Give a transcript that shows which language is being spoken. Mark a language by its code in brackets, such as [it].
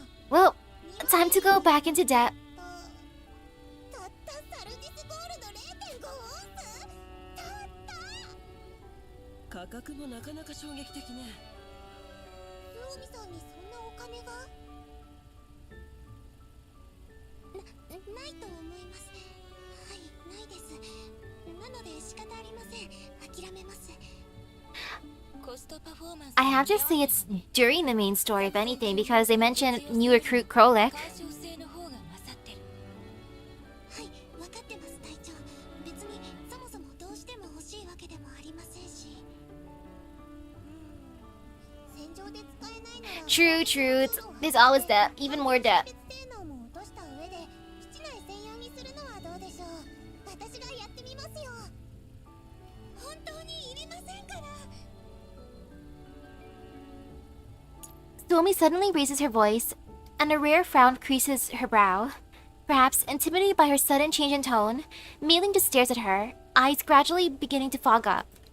[en] Well, time to go back into debt. [ja] たったサルジスゴールド 0.5 オンス？たった。価格もなかなか衝撃的ね。スオミさんにそんなお金が？ないと思います。はい、ないです。なので仕方ありません。諦めます。 [en] I have to say it's during the main story, if anything, because they mention new recruit Krolik. [ja] はい、分かってます、隊長。別にそもそもどうしても欲しいわけでもありませんし。戦場で使えないなら [en] True, true. There's always debt, even more debt. [ja] 性能も落とした上で基地内専用にするのはどうでしょう。私がやってみますよ。本当にいりませんから。 [en] Suomi suddenly raises her voice, and a rare frown creases her brow. Perhaps intimidated by her sudden change in tone, Meiling just stares at her, eyes gradually beginning to fog up.